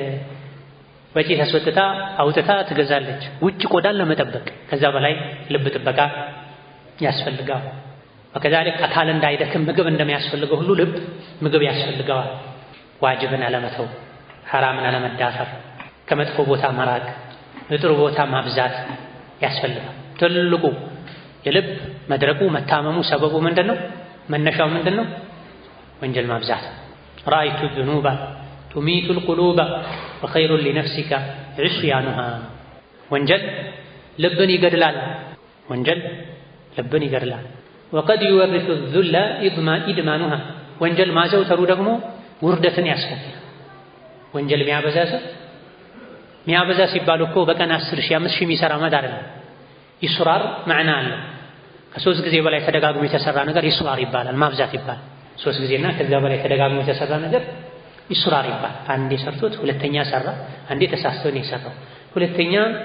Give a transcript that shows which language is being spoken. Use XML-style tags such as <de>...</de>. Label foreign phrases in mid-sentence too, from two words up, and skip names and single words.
<am>ወጪ ተስወጥታ አውጥታ ትገዛለች ውጭ ቆዳን ለመጠበቅ። ከዛ በላይ ልብ ጥበቃ ያስፈልጋል። ወከዛሊክ አካል እንዳይደክም ምግብ እንደሚያስፈልገው ሁሉ ልብ ምግብ ያስፈልገዋል። ዋጅብን አለመተው፣ ሐራምን አለመዳፈር፣ ከመጥፎ ቦታ መራቅ፣ ጥሩ ቦታ ማብዛት ያስፈልጋል። ትልቁ የልብ መድረቁ መታመሙ ሰበቡ ምንድነው? መነሻው ምንድነው? ወንጀል ማብዛት።</am> <ar>رأيت الذنوب تميت القلوب وخير لنفسك عصيانها</ar> <am>ወንጀል ልብን ይገድላል። ወንጀል ልብን ይገድላል።</am> <ar>وقد يورث الذل إدمانها</ar> <am>ወንጀል ማዘውተሩ ደግሞ ውርደትን ያስከትላል። ወንጀል ሚያበዛ ሲባል እኮ በቀን 10,000 5,000 የሚሰራ ማለት አይደለም። ይስራር ማዕና አለው። ከሶስት ጊዜ በላይ ተደጋግሞ የተሰራ ነገር ይስራር ይባላል፣ ማብዛት ይባላል። ሶስት ጊዜና ከዛ በላይ ተደጋግሞ የተሰራ ነገር ይስራር ይባላል። አንዴ ሰርቶት ሁለተኛ ሰራ፣ አንዴ ተሳስቶ ነው የሰራው። ሁለተኛ</am>